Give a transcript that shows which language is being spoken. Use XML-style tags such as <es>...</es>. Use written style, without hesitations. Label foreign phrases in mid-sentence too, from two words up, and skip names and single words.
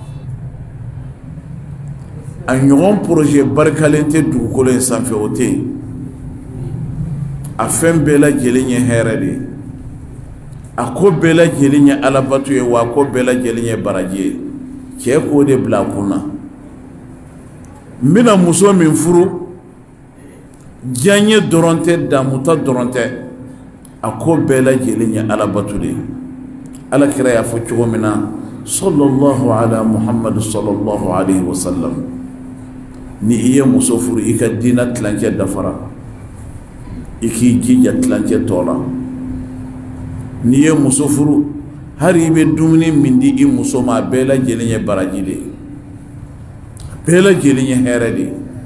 <bm>a ɲɔgɔn projet barikalen tɛ dugukolo in sanfɛ o tɛ yen a fɛn bɛɛ lajɛlen ye hɛrɛ de ye a ko bɛɛ lajɛlen ye alabato ye wa a ko bɛɛ lajɛlen ye baraji ye cɛ k'o de bila a kunna n bɛna muso min furu diyaɲɛ dɔrɔn tɛ damuta dɔrɔn tɛ a ko bɛɛ lajɛlen ye alabato de ye alakira y'a fɔ cogo min na</bm> <ar>صلى الله على محمد صلى الله عليه وسلم</ar> <bm>ni i ye muso furu i ka diina tilancɛ dafara i k'i jija tilancɛ tɔ la n'i ye muso furu hari i bɛ dumuni min di i muso ma a bɛɛ lajɛlen ye baraji de ye bɛɛ lajɛlen ye hɛrɛ de ye</bm>